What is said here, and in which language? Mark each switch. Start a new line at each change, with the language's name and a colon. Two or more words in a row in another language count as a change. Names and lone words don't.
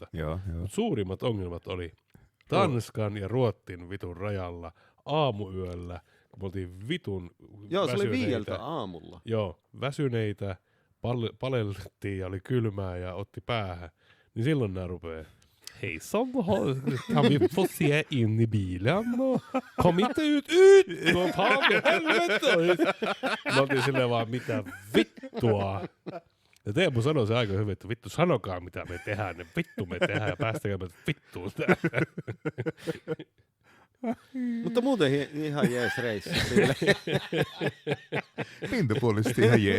Finnish: Joo. Mut suurimmat ongelmat oli Tanskan ja Ruotsin vitun rajalla aamuyöllä, kun me oltiin vitun Joo, se oli väsyneitä. 5 aamulla. Joo, väsyneitä, paleltiin ja oli kylmää ja otti päähän. Niin silloin nää rupee.
Swedish: Hejsan, kan vi få se in i bilen? Kom inte ut! Vad fan i helvete!
Finnish: Mä oltiin silleen vaan, mitä vittua? Ja Teemu sanoi se aika hyvin, että vittu sanokaa mitä me tehdään, ne vittu me tehdään ja päästäkää me vittuun tähän. Mutta muuten ihan jees reissu. Pintapuolisesti ihan jees.